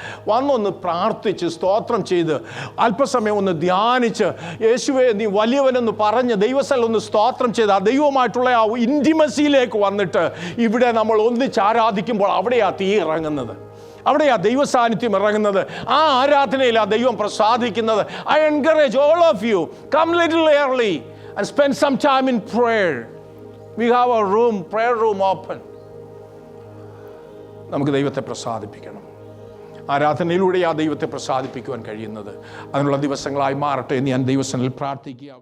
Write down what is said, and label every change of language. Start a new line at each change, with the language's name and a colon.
Malayalam: വന്നൊന്ന് പ്രാർത്ഥിച്ച് സ്തോത്രം ചെയ്ത് അല്പസമയം ഒന്ന് ധ്യാനിച്ച് യേശുവേ നീ വലിയവനെന്ന് പറഞ്ഞ് ദൈവസ്ഥലിൽ ഒന്ന് സ്തോത്രം ചെയ്ത് ആ ദൈവമായിട്ടുള്ള ആ ഇൻറ്റിമസിയിലേക്ക് വന്നിട്ട് ഇവിടെ നമ്മൾ ഒന്നിച്ച് ആരാധിക്കുമ്പോൾ അവിടെയാ തീ ഇറങ്ങുന്നത്, അവിടെയാ ദൈവ സാന്നിധ്യം ഇറങ്ങുന്നത്, ആ ആരാധനയിലാണ് ദൈവം പ്രസാദിക്കുന്നത്.
English: I encourage all of you, come little early and spend some time in prayer. We have a room, prayer room open.
Malayalam: നമുക്ക് ദൈവത്തെ പ്രസാദിപ്പിക്കണം. ആരാധനയിലൂടെ ആ ദൈവത്തെ പ്രസാദിപ്പിക്കുവാൻ കഴിയുന്നത് അതിനുള്ള ദിവസങ്ങളായി മാറട്ടെ എന്ന് ഞാൻ ദൈവസന്നിധിയിൽ പ്രാർത്ഥിക്കുക.